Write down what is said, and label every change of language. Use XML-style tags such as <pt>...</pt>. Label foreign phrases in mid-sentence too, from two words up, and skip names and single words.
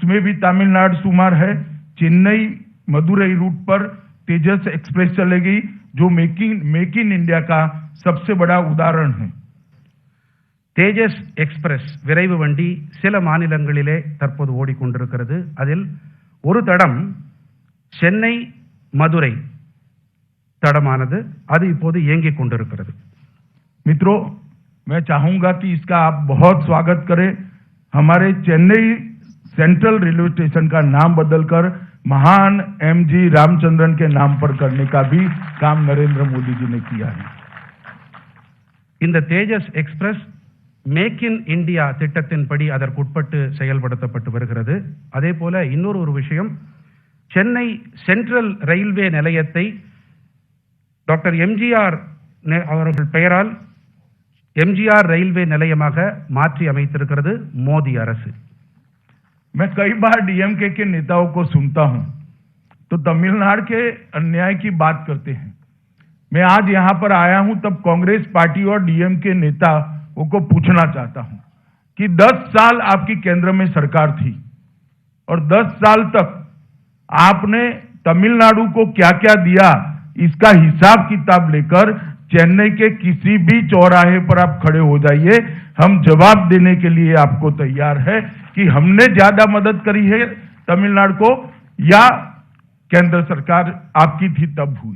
<hi>उसमें भी तमिलनाडु शुमार है। चेन्नई मदुरई रूट पर तेजस एक्सप्रेस चलेगी, जो मेक इन इंडिया का सबसे बड़ा उदाहरण है।</hi> <ta>தேஜஸ் எக்ஸ்பிரஸ் விரைவு வண்டி சில மாநிலங்களிலே தற்போது ஓடிக்கொண்டிருக்கிறது. அதில் ஒரு தடம் சென்னை மதுரை தடமானது, அது இப்போது இயங்கிக் கொண்டிருக்கிறது.</ta> <hi>मित्रों, मैं चाहूंगा कि इसका आप बहुत स्वागत करें। हमारे चेन्नई सेंट्रल रेलवे स्टेशन का नाम बदलकर महान एमजी रामचंद्रन के नाम पर करने का भी काम नरेंद्र मोदी जी ने किया है।</hi> <ta>இந்த தேஜஸ் எக்ஸ்பிரஸ் மேக் இன் இந்தியா திட்டத்தின்படி அதற்குட்பட்டு செயல்படுத்தப்பட்டு வருகிறது. அதே போல இன்னொரு விஷயம், சென்னை சென்ட்ரல் ரயில்வே நிலையத்தை டாக்டர் எம்ஜிஆர் அவர்கள் பெயரால் எம்ஜிஆர் ரயில்வே நிலையமாக மாற்றி அமைத்திருக்கிறது மோடி அரசு.</ta> <hi>मैं कई बार डीएमके के नेताओं को सुनता हूं तो तमिलनाडु के अन्याय की बात करते हैं। मैं आज यहां पर आया हूं तब कांग्रेस पार्टी और डीएमके नेताओं को पूछना चाहता हूं कि 10 साल आपकी केंद्र में सरकार थी और 10 साल तक आपने तमिलनाडु को क्या क्या दिया, इसका हिसाब किताब लेकर चेन्नई के किसी भी चौराहे पर आप खड़े हो जाइए, हम जवाब देने के लिए आपको तैयार है कि हमने ज्यादा मदद करी है तमिलनाडु को या केंद्र सरकार आपकी थी तब हुई।</hi>